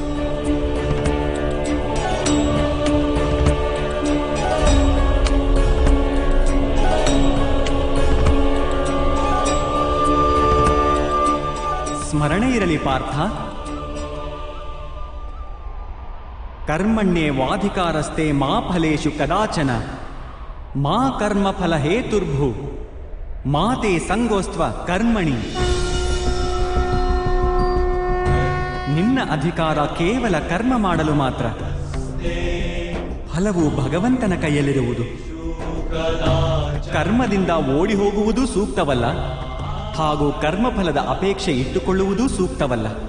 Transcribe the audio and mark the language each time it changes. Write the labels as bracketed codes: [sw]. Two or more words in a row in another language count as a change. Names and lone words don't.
[kn] ಸ್ಮರಣೆ ಇರಲಿ ಪಾರ್ಥ, [sa] ಕರ್ಮಣ್ಯೇ ವಾಧಿಕಾರಸ್ತೆ ಮಾ ಫಲೇಷು ಕದಾಚನ ಮಾ ಕರ್ಮ ಫಲ ಹೇತುರ್ಭು ಮಾತೆ ಸಂಗೋಸ್ತ್ವ ಕರ್ಮಣಿ. [kn] ನಿನ್ನ ಅಧಿಕಾರ ಕೇವಲ ಕರ್ಮ ಮಾಡಲು ಮಾತ್ರ. ಫಲವು ಭಗವಂತನ ಕೈಯಲ್ಲಿರುವುದು. ಕರ್ಮದಿಂದ ಓಡಿ ಹೋಗುವುದೂ ಸೂಕ್ತವಲ್ಲ, ಹಾಗೂ ಕರ್ಮಫಲದ ಅಪೇಕ್ಷೆ ಇಟ್ಟುಕೊಳ್ಳುವುದೂ ಸೂಕ್ತವಲ್ಲ.